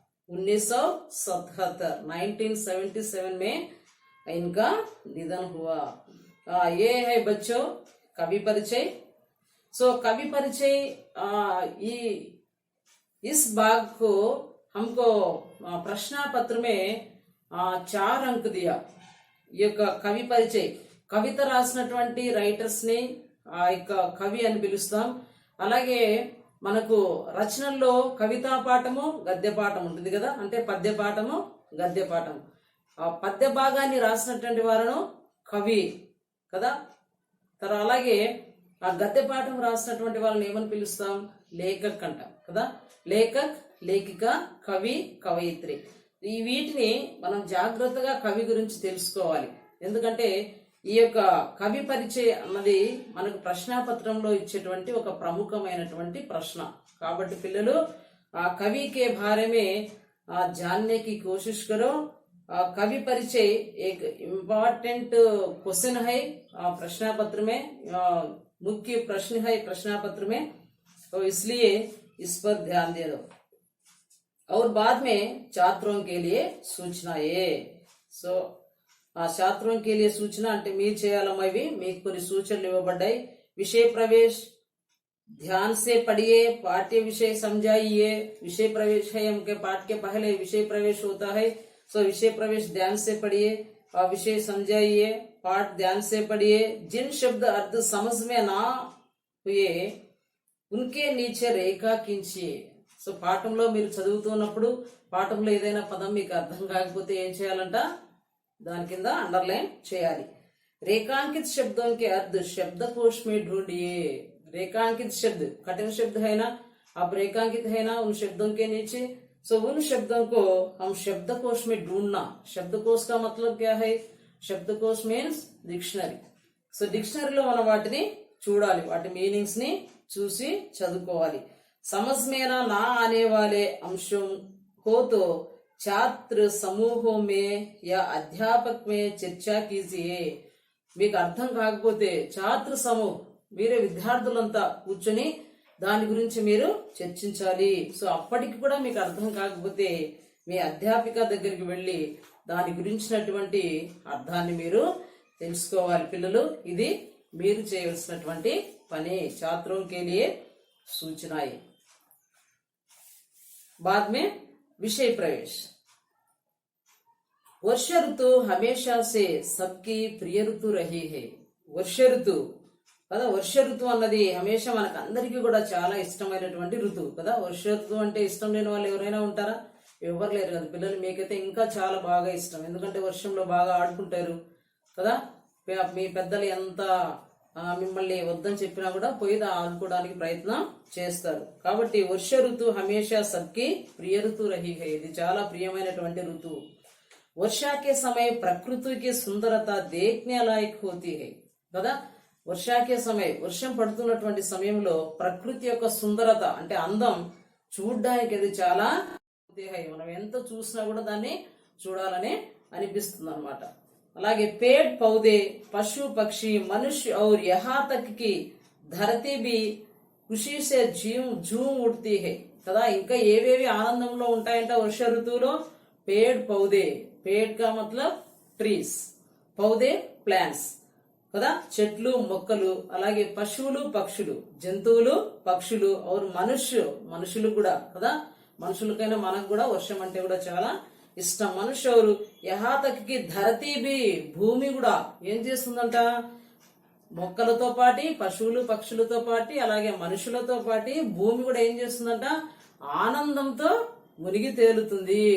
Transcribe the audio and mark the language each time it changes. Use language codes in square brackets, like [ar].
[hi] 1977 में इनका निधन हुआ। ये है बच्चों कवि परिचय। सो कवि परिचय, इस भाग को हमको प्रश्न पत्र में 4 अंक दिया। [te] ఈ యొక్క కవి పరిచయం, కవిత రాసినటువంటి రైటర్స్ ని ఆ యొక్క కవి అని పిలుస్తాం. అలాగే మనకు రచనల్లో కవితా పాఠము గద్య పాఠం ఉంటుంది కదా, అంటే పద్య పాఠము గద్య పాఠం. ఆ పద్య భాగాన్ని రాసినటువంటి వారును కవి కదా. తర్వాత అలాగే ఆ గద్య పాఠం రాసినటువంటి వాళ్ళని ఏమని పిలుస్తాం, లేఖక్ అంటాం కదా. లేఖక్, లేఖిక, కవి, కవయిత్రి. ఈ వీటిని మనం జాగ్రత్తగా కవి గురించి తెలుసుకోవాలి. ఎందుకంటే ఈ యొక్క కవి పరిచయం అన్నది మనకు ప్రశ్నాపత్రంలో ఇచ్చేటువంటి ఒక ప్రముఖమైనటువంటి ప్రశ్న. కాబట్టి పిల్లలు ఆ కవి [hi] కే బారే మే जानने की कोशिश करो. कवि परिचय एक इम्पोर्टेंट क्वेश्चन है प्रश्न पत्र में, मुख्य प्रश्न है प्रश्न पत्र में, तो इसलिए इस पर ध्यान दे दो. और बाद में छात्रों के लिए सूचनाएं. [te] సో ఆ [hi] छात्रों के लिए सूचना [te] అంటే మీరు చేయాలమ్మా. ఇవి మీకు కొన్ని సూచనలు ఇవ్వబడ్డాయి. [hi] विषय प्रवेश ध्यान से पढ़िए, पाठ्य विषय समझाइए. विषय प्रवेश है, हमके पाठ के पहले विषय प्रवेश होता है. सो विषय प्रवेश ध्यान से पढ़िए और विषय समझाइए, पाठ ध्यान से पढ़िए. जिन शब्द अर्थ समझ में ना हुए उनके नीचे రేఖా खींचिए. [te] సో పాఠంలో మీరు చదువుతున్నప్పుడు పాఠంలో ఏదైనా పదం మీకు అర్థం కాకపోతే ఏం చేయాలంట, దాని కింద अंडरलाइन చేయాలి. [hi] रेखांकित शब्दों के अर्थ शब्दकोश में ढूंढिए. रेखांकित शब्द कठिन शब्द है ना, आप रेखांकित है ना उन शब्दों के नीचे. सो उन शब्दों को हम शब्दकोश में ढूंढना. शब्दकोश का मतलब क्या है, शब्दकोश मीन्स डिक्शनरी. [te] సో డిక్షనరీలో మనం వాటిని చూడాలి, వాటి మీనింగ్స్ ని చూసి చదువుకోవాలి. [hi] समझ में ना आने वाले अंशों हो तो छात्र समूहों में या अध्यापक में चर्चा कीजिए. [te] మీకు అర్థం కాకపోతే ఛాత్ర సమూహం, మీరే విద్యార్థులంతా కూర్చొని దాని గురించి మీరు చర్చించాలి. సో అప్పటికి కూడా మీకు అర్థం కాకపోతే మీ అధ్యాపిక దగ్గరికి వెళ్ళి దాని గురించినటువంటి అర్థాన్ని మీరు తెలుసుకోవాలి. పిల్లలు ఇది మీరు చేయవలసినటువంటి పని. [hi] छात्रों के लिए सूचनाएं. बाद में विषय प्रवेश. वर्ष ऋतु हमेशा से सबकी प्रिय ऋतु रही है. [te] వర్ష ఋతువు కదా. వర్ష ఋతువు అన్నది హమేషా మనకు అందరికీ కూడా చాలా ఇష్టమైనటువంటి ఋతువు కదా. వర్ష ఋతువు అంటే ఇష్టం లేని వాళ్ళు ఎవరైనా ఉంటారా, ఎవరు లేరు కదా. పిల్లలు మీకైతే ఇంకా చాలా బాగా ఇష్టం, ఎందుకంటే వర్షంలో బాగా ఆడుకుంటారు కదా. మీ పెద్దలు ఎంత మిమ్మల్ని వద్దని చెప్పినా కూడా పోయి ఆడుకోవడానికి ప్రయత్నం చేస్తారు. కాబట్టి [hi] వర్ష ఋతువు హమేషా సబ్కి ప్రియ ఋతు రహీ హై. [te] ఇది చాలా ప్రియమైనటువంటి ఋతువు. [hi] वर्षा के समय प्रकृति की सुंदरता देखने लायक होती है కదా. వర్షాకే సమయం, [te] వర్షం పడుతున్నటువంటి సమయంలో ప్రకృతి యొక్క సుందరత అంటే అందం చూడ్డానికి అది చాలా మనం ఎంత చూసినా కూడా దాన్ని చూడాలని అనిపిస్తుంది అనమాట. అలాగే [hi] पेड़ पौधे पशु पक्षी मनुष्य और यहाँ तक की धरती भी खुशी से झूम उठती है కదా. [te] ఇంకా ఏవేవి ఆనందంలో ఉంటాయంట వర్ష ఋతువులో. [hi] पेड़ पौधे, पेड़ का मतलब ट्रीज, पौधे प्लांट्स కదా, [te] చెట్లు మొక్కలు. అలాగే పశువులు పక్షులు, జంతువులు పక్షులు. और మనుషులు కూడా కదా. మనుషులకైనా మనకు కూడా వర్షం అంటే కూడా చాలా ఇష్టం. మనుష్య [hi] और यहाँ तक की धरती भी, [te] భూమి కూడా ఏం చేస్తుందంట, మొక్కలతో పాటి పశువులు పక్షులతో పాటి అలాగే మనుషులతో పాటి భూమి కూడా ఏం చేస్తుందంట, ఆనందంతో మునిగి తేలుతుంది.